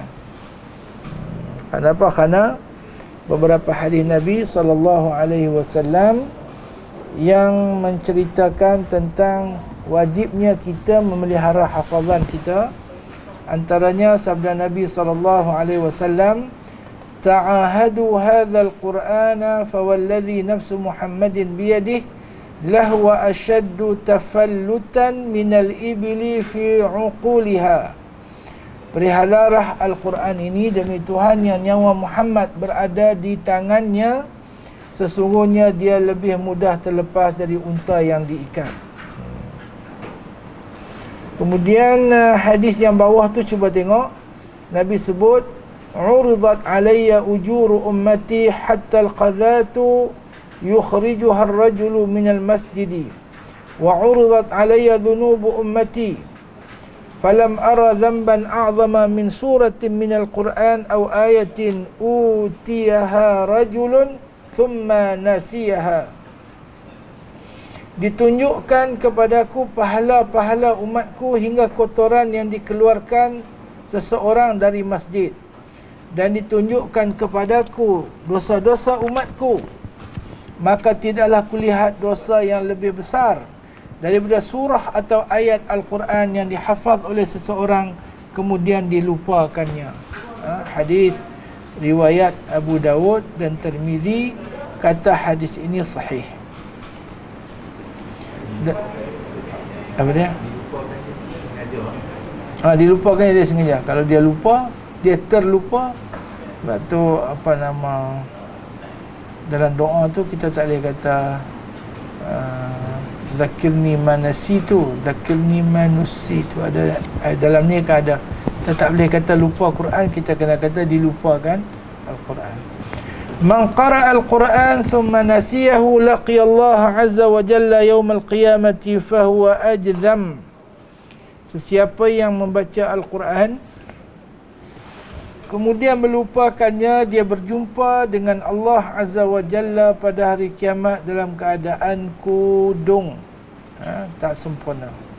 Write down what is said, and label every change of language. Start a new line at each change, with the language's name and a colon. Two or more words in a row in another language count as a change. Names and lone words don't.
Malay: Kenapa? Kerana beberapa hadis Nabi SAW yang menceritakan tentang wajibnya kita memelihara hafazan kita. Antaranya sabda Nabi SAW,
Arabic: تعاهدوا هذا القرآن فوالذي نفس محمد بيده لهو أشد تفلتا من الإبل في عقلها.
Malay: Perihalalah Al-Quran ini demi Tuhan yang nyawa Muhammad berada di tangannya, sesungguhnya dia lebih mudah terlepas dari unta yang diikat. Kemudian hadis yang bawah tu cuba tengok. Nabi sebut,
Arabic: عرضت علي أجور أمتي حتى القذاة يخرجها الرجل من المسجد وعرضت علي ذنوب أمتي فلم أر ذنبا أعظم من سورة من القرآن أو آية أوتيها رجل ثم نسيها.
Malay: Ditunjukkan kepadaku pahala-pahala umatku hingga kotoran yang dikeluarkan seseorang dari masjid, dan ditunjukkan kepadaku dosa-dosa umatku, maka tidaklah kulihat dosa yang lebih besar daripada surah atau ayat Al-Quran yang dihafaz oleh seseorang kemudian dilupakannya. Hadis riwayat Abu Dawud dan Tirmizi kata hadis ini sahih. Apa dia? Dilupakan dia sengaja. Kalau dia lupa, dia terlupa. Sebab tu dalam doa tu kita tak boleh kata
Arabic: ذكرني ما نسيت، ذكرني ما نسيت.
Malay: Ada dalam ni kan ada. Kita tak boleh kata lupa Quran, kita kena kata dilupakan Al-Quran.
Arabic: من قرأ القرآن ثم نسيه لقي الله عز وجل يوم القيامة فهو أجذم.
Malay: Sesiapa yang membaca Al-Quran kemudian melupakannya, dia berjumpa dengan Allah
Arabic: عز وجل
Malay: pada hari kiamat dalam keadaan kudung, tak sempurna.